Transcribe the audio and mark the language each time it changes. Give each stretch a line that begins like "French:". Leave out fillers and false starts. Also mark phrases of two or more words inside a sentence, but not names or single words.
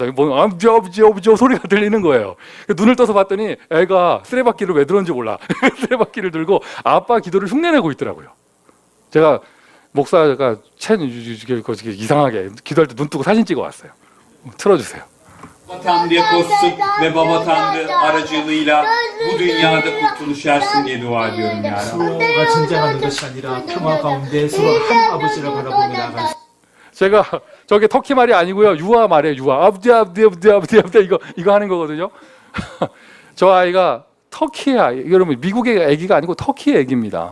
Korean: 아버지 소리가 들리는 거예요. 눈을 떠서 봤더니 애가 쓰레받기를 왜 들었는지 몰라. 쓰레받기를 들고 아빠 기도를 흉내내고 있더라고요. 제가 목사가 이상하게 기도할 때 눈 뜨고 사진 찍어 왔어요. 틀어주세요.
Turkish: Tanrı'ya koşsun ve Baba Tanrı aracılığıyla bu dünyada kurtuluş ersin diye dua ediyorum yani.
Korean: 서로가 전쟁하는 것이 아니라 평화 가운데 서로 한 아버지를 바라보며 나아갈 제가 저게 터키 말이 아니고요. 유아 말이에요. 유아. 아버지 이거 하는 거거든요. 저 아이가 터키의 아이. 여러분 미국의 아기가 아니고 터키의 아기입니다.